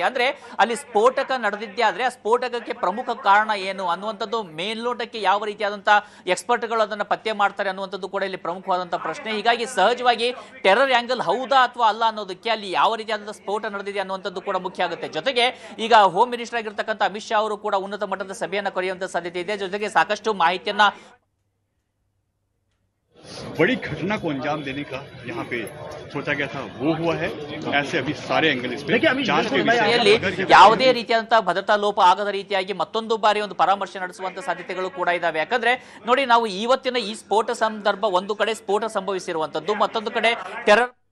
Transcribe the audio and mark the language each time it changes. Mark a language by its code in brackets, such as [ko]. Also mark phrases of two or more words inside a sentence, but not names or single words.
[kn] ಅಂದ್ರೆ ಅಲ್ಲಿ ಸ್ಫೋಟಕ ನಡೆದಿದ್ದೇ ಆದ್ರೆ ಆ ಸ್ಫೋಟಕಕ್ಕೆ ಪ್ರಮುಖ ಕಾರಣ ಏನು ಅನ್ನುವಂಥದ್ದು ಮೇಲ್ನೋಟಕ್ಕೆ ಯಾವ ರೀತಿಯಾದಂತಹ ಎಕ್ಸ್ಪರ್ಟ್ಗಳು ಅದನ್ನ ಪತ್ತೆ ಮಾಡ್ತಾರೆ ಅನ್ನುವಂಥದ್ದು ಕೂಡ ಇಲ್ಲಿ ಪ್ರಮುಖವಾದಂತಹ ಪ್ರಶ್ನೆ. ಹೀಗಾಗಿ ಸಹಜವಾಗಿ [en] terror angle [kn] ಹೌದಾ ಅಥವಾ ಅಲ್ಲ ಅನ್ನೋದಕ್ಕೆ ಅಲ್ಲಿ ಯಾವ ರೀತಿಯಾದಂತಹ ಸ್ಫೋಟ ನಡೆದಿದೆ ಅನ್ನುವಂಥದ್ದು ಕೂಡ ಮುಖ್ಯ ಆಗುತ್ತೆ. ಜೊತೆಗೆ ಈಗ [en] home minister [kn] ಆಗಿರ್ತಕ್ಕಂಥ ಅಮಿತ್ ಶಾ ಅವರು ಕೂಡ ಉನ್ನತ ಮಟ್ಟದ ಸಭೆಯನ್ನು ಕರೆಯುವಂತ ಸಾಧ್ಯತೆ ಇದೆ. ಜೊತೆಗೆ ಸಾಕಷ್ಟು ಮಾಹಿತಿಯನ್ನ [hi] बड़ी घटना को अंजाम देने का यहाँ पे सोचा गया था, वो हुआ है. ऐसे अभी सारे एंगल इस पे जांच के विषय [kn] ಯಾವುದೇ ರೀತಿಯಾದಂತಹ ಭದ್ರತಾ ಲೋಪ ಆಗದ ರೀತಿಯಾಗಿ ಮತ್ತೊಂದು ಬಾರಿ ಒಂದು ಪರಾಮರ್ಶೆ ನಡೆಸುವಂತ ಸಾಧ್ಯತೆಗಳು ಕೂಡ ಇದಾವೆ. ಯಾಕಂದ್ರೆ ನೋಡಿ, ನಾವು ಇವತ್ತಿನ ಈ ಸ್ಫೋಟ ಸಂದರ್ಭ ಒಂದು ಕಡೆ ಸ್ಫೋಟ ಸಂಭವಿಸಿರುವಂತದ್ದು, ಮತ್ತೊಂದು ಕಡೆ ಟೆರರ್